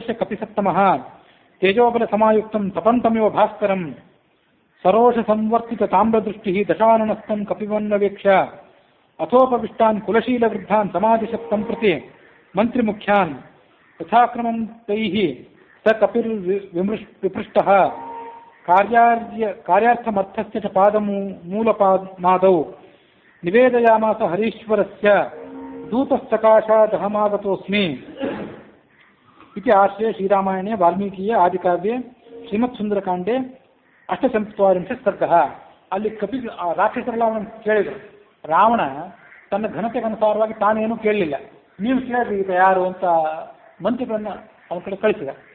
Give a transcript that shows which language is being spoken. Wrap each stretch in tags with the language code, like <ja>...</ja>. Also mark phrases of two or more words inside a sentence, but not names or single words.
<sa>ಕಪಿಸತ್ತಮಃ ತೇಜೋಬಲ ಸಮಾಯುಕ್ತಂ ತಪಂತಮಿವ ಭಾಸ್ಕರಂ ಸರೋಷ ಸಂವರ್ತಿತ ತಾಮ್ರದೃಷ್ಟಿ ದಶಾನನಸ್ಥಂ ಕಪಿವನ್ನವೇಕ್ಷ ಅಥೋಪವಿಷ್ಟಾನ್ ಕುಲಶೀಲ ವೃದ್ಧಾನ್ ಸಮಾಧಿಶಕ್ತಂ ಪ್ರತಿ ಮಂತ್ರಿಮುಖ್ಯಾನ್ ಯಥಾಕ್ರಮಂ ತೈಃ ಸ ಕಪಿರ್ ವಿಪೃಷ್ಟಃ ಕಾರ್ಯಾರ್ಥಮರ್ಥಸ್ಯ ಚ ಪಾದಮೂಲಮಾದೌ ನಿವೇದಯಾಮಾಸ ಹರೀಶ್ವರಸ್ಯ ದೂತಸ್ತಕಾಶಾದಹಮಾಗತೋಸ್ಮಿ. ಇತಿ ಆಶ್ರಯ ಶ್ರೀರಾಮಾಯಣೆ ವಾಲ್ಮೀಕಿಯ ಆದಿಕಾವ್ಯೆ ಶ್ರೀಮತ್ ಸುಂದರಕಾಂಡೆ 844 ಸರ್ಗಃ.</sa> <kn>ಅಲ್ಲಿ ರಾಕ್ಷಸರೆಲ್ಲ ಅವನನ್ನು ಕೇಳಿದರು. ರಾವಣ ತನ್ನ ಘನತೆಗನುಸಾರವಾಗಿ ತಾನೇನು ಕೇಳಲಿಲ್ಲ. ನೀವು ಕೇಳಿದ್ರಿ ಈಗ ಯಾರು ಅಂತ ಮಂತ್ರಿಗಳನ್ನ ಅವನ ಕಡೆ ಕಳಿಸಿದ.</kn>